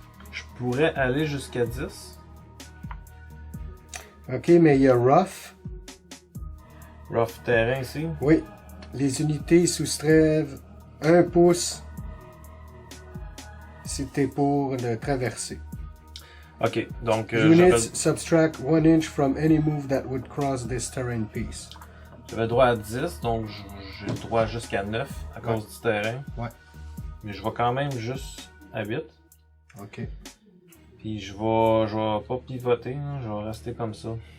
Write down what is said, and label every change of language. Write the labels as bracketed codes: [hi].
[fr] Je pourrais aller jusqu'à 10. Ok, mais il y a Rough. Rough terrain ici. Oui. Les unités soustraivent 1 pouce si t'es pour le traverser. Ok, donc [en] Units subtract 1 inch from any move that would cross this terrain piece. [fr] j'avais droit à 10, donc j'ai le droit jusqu'à 9 à cause du terrain. Ouais. Mais je vais quand même juste à 8. Ok. Puis je vais pas pivoter, hein, je vais rester comme ça.